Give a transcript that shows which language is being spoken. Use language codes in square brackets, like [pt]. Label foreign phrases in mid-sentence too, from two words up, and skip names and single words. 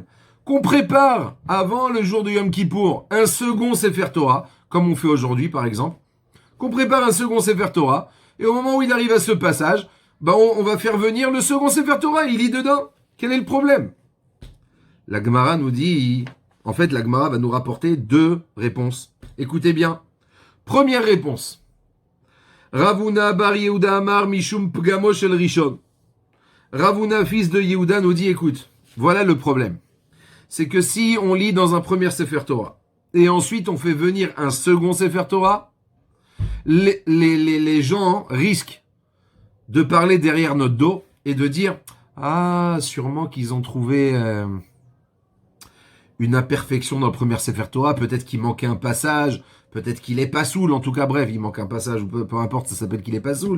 [fr] Qu'on prépare avant le jour de Yom Kippour un second Sefer Torah, comme on fait aujourd'hui par exemple, qu'on prépare un second Sefer Torah, et au moment où il arrive à ce passage, on va faire venir le second Sefer Torah, il lit dedans. Quel est le problème? La Gemara nous dit, en fait la Gemara va nous rapporter 2 réponses. Écoutez bien. Première réponse. [he] רבונא בר יהודה אמר משום פגמו של ראשון. [fr] Ravuna, fils de Yehuda, nous dit, écoute, voilà le problème. C'est que si on lit dans un premier Sefer Torah, et ensuite on fait venir un second Sefer Torah, les gens risquent de parler derrière notre dos et de dire « Ah, sûrement qu'ils ont trouvé une imperfection dans le premier Sefer Torah, peut-être qu'il manquait un passage, peut-être qu'il est pas soul, en tout cas bref, il manque un passage, peu importe, ça s'appelle qu'il est pas soul.